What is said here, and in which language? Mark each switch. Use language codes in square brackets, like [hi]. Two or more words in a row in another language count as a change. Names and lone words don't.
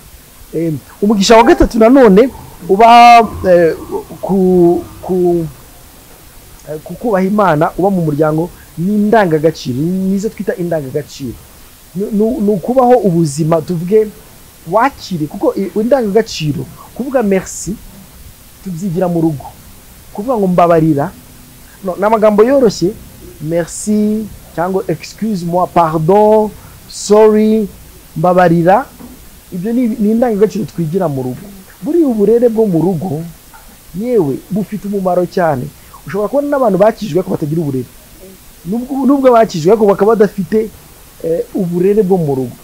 [rw] Umugisha wa gatatu nanone uba kubaha Imana uba mu muryango ni indangagaciro, nizo twita indangagaciro. Ni ukubaho ubuzima tuvuge wakire, kuko indangagaciro kuvuga merci tubyigira mu rugo, kuvuga ngo mbabarira n'amagambo yoroshye, merci cyangwa [fr] excuse moi, pardon, [rw] sorry, mbabarira. Ibyo ni indangagaciro twigira mu rugo. Buri uburere bwo mu rugo yewe bufite umumaro cyane. Ushobora kubona n'abantu bakijwe ko batagira uburere, nubwo bakijwe ko bakaba badafite uburere bwo mu rugo.